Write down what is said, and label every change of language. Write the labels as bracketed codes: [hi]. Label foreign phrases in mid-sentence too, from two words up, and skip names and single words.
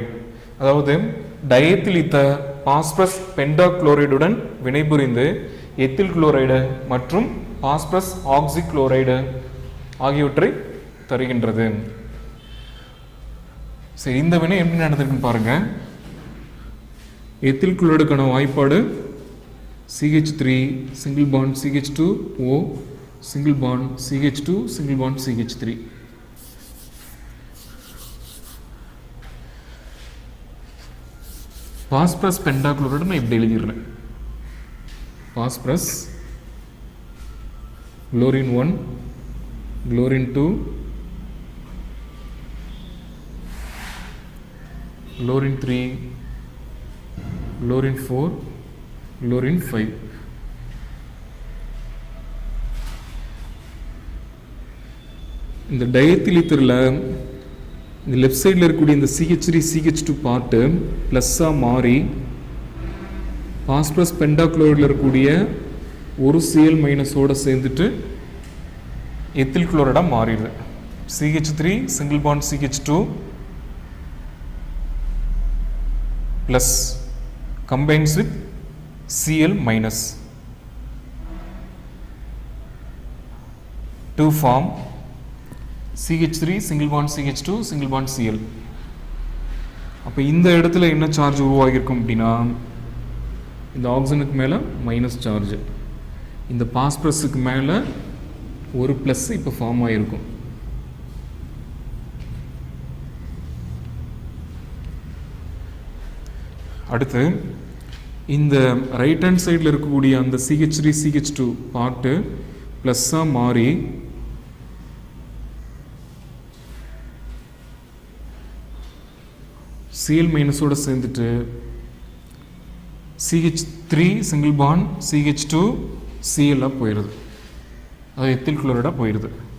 [ta] அதாவது [en] diethyl ether phosphorus pentachloride [ta] உடன் வினைபுரிந்து எத்தில் குளோரைடு மற்றும் [en] phosphorus oxychloride [ta] ஆகியவற்றை தருகின்றது. சரி, இந்த வினை எப்படி நடந்திருக்குன்னு பாருங்க. எத்தில் குளோரைடுக்கான வாய்ப்பாடு [en] CH3 single bond CH2 O single bond CH2 single bond CH3. phosphorus pentachloride [ta] நான் இப்படி எழுதிடுறேன். [en] phosphorus chlorine 1 chlorine 2 chlorine 3 chlorine 4 chlorine 5. [ta] இந்த [en] diethyl ether [ta] ல இந்த [en] left side [ta] இருக்கக்கூடிய இந்த [en] CH3 CH2 [ta] பார்ட்டு ப்ளஸ்ஸாக மாறி [en] phosphorus pentachloride [ta] இருக்கக்கூடிய ஒரு Cl மைனஸோடு சேர்ந்துட்டு எத்தில் குளோரைடாக மாறிடுது. [en] CH3 single bond CH2 plus combines with Cl minus to form CH3 single bond CH2 single bond Cl. [ta] அப்போ இந்த இடத்துல என்ன சார்ஜ் உருவாகியிருக்கும் அப்படின்னா, இந்த ஆக்சிஜனுக்கு மேலே [en] minus charge, [ta] இந்த பாஸ்பரஸுக்கு மேலே ஒரு ப்ளஸ் இப்போ ஃபார்ம் ஆகிருக்கும். அடுத்து இந்த [en] right hand side [ta] இருக்கக்கூடிய அந்த [en] CH3 CH2 [ta] பார்ட்டு ப்ளஸ்ஸாக மாறி Cl மைனஸோடு சேர்ந்துட்டு [en] CH3 single bond CH2 Cl [ta] போயிடுது, அது எத்தில் குளோரைடாக போயிடுது.